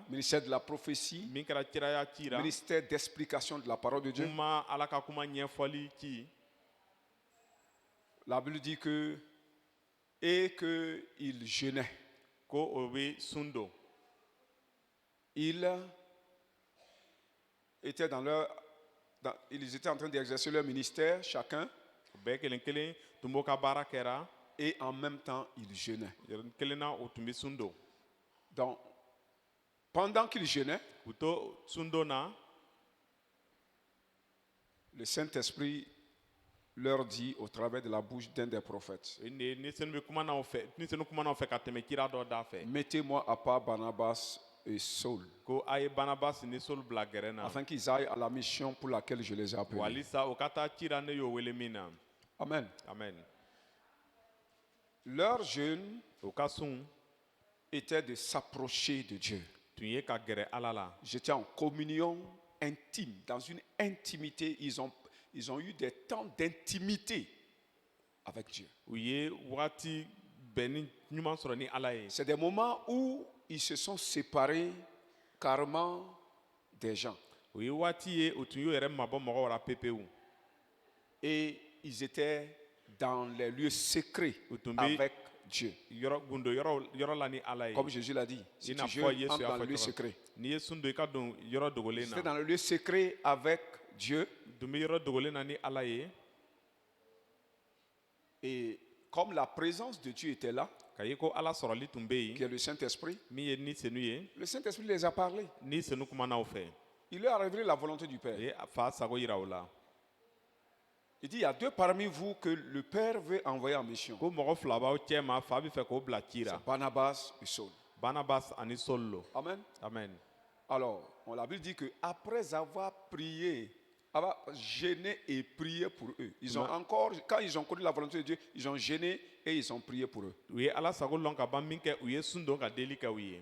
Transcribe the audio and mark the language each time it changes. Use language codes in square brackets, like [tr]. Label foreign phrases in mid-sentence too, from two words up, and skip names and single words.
[fr] ministère de la prophétie, [bm] Min kɛra ciraya ci ra. [fr] ministère d'explication de la parole de Dieu, [bm] Kuma ala ka kuma ɲɛfɔli ci. [fr] la Bible dit qu'ils jeûnaient. [bm] Ko o bɛ sun don. [fr] Ils étaient ils étaient en train d'exercer leur ministère, chacun, [bm] O bɛɛ kelen kelen tun b'o ka baara kɛra. [fr] et en même temps, ils jeûnaient. [bm] Yɔrɔnin kelen na o tun bɛ sun don. [fr] Donc, pendant qu'ils jeûnaient, [bm] U to sun don na. [fr] le Saint-Esprit leur dit au travers de la bouche d'un des prophètes, [bm] Ni senu bɛ kuma n'aw fɛ ni senu kuma n'aw fɛ ka tɛmɛ kira dɔ da fɛ. [fr] mettez-moi à part Barnabas et Saul, [bm] Ko a ye Barnabas ni Saul bila gɛrɛ na. [fr] afin qu'ils aillent à la mission pour laquelle je les ai appelés. [bm] Walisa o ka taa cira ne y'o wele min na. Amen. Amen. [fr] Leur jeûne [bm] O ka sun [fr] était de s'approcher de Dieu. [bm] tun ye ka gɛrɛ ala la. [fr] J'étais en communion intime, dans une intimité. Ils ont eu des temps d'intimité avec Dieu. [bm] U ye waati bɛnni ɲuman sɔrɔ ni ala ye. [fr] C'est des moments où ils se sont séparés carrément des gens. [bm] O ye waati ye o tun y'o yɛrɛ mabɔ mɔgɔw la pepewu. [fr] Et ils étaient dans les lieux secrets Utumbi. avec Dieu. [bm] Yɔrɔ gundo yɔrɔ la ni ala ye. [fr] Comme Jésus l'a dit, si [bm] I [fr] tu [bm] n'a [fr] jeûnes, [bm] fɔ Yesu [fr] entre [bm] y'a [fr] dans le [bm] fɔ [fr] lieu [bm] cogo [fr] secret. [bm] n'i ye sun don i ka don yɔrɔ dogolen [fr] C'était [bm] na. [fr] dans le lieu secret avec Dieu. [bm] Dun bɛ yɔrɔ dogolen na ni ala ye. [fr] Et comme la présence de Dieu était là, [bm] Ka ye ko ala sɔrɔli tun bɛ [fr] qui [bm] yen. [fr] est le Saint-Esprit, [bm] Min ye ni senu ye. [fr] le Saint-Esprit les a parlé. [bm] Ni senu kuma n'aw fɛ. [fr] Il leur a révélé la volonté du [bm] O [fr] Père. [bm] ye fa sago yira o la. [fr] Il dit, il y a deux parmi vous que le Père veut envoyer en mission. [bm] Ko mɔgɔ fila b'aw cɛ ma fa bɛ fɛ k'o bila ci [fr] C'est [bm] ra. [fr] Barnabas et Saul. [bm] Barnabas ani Saul lo. Amen. Amen. [fr] Alors, la Bible dit qu'après avoir prié, avoir gêné et prié pour eux, quand ils ont connu la volonté de Dieu, ils ont gêné et ils ont prié pour eux. [bm] U ye ala sago lɔn ka ban min kɛ u ye sun don ka deli kɛ u ye.